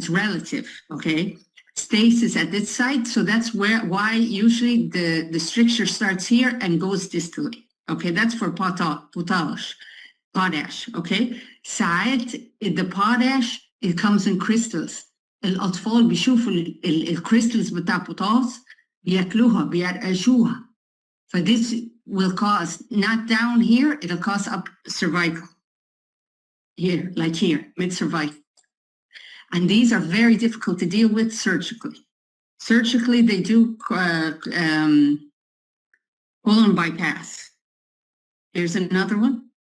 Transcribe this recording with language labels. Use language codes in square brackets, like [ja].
[en] It's relative, okay? Stasis at this site, so that's why usually the stricture starts here and goes distally. Okay, that's for potash, okay? ساعات the potash, it comes in crystals. [ar] الأطفال بيشوفوا الكريستالز بتاع potash بياكلوها بيرقشوها. [en] So this will cause, not down here, it'll cause up cervical. Here, like here, mid-cervical. And these are very difficult to deal with surgically. Surgically, they do colon bypass. Here's another one.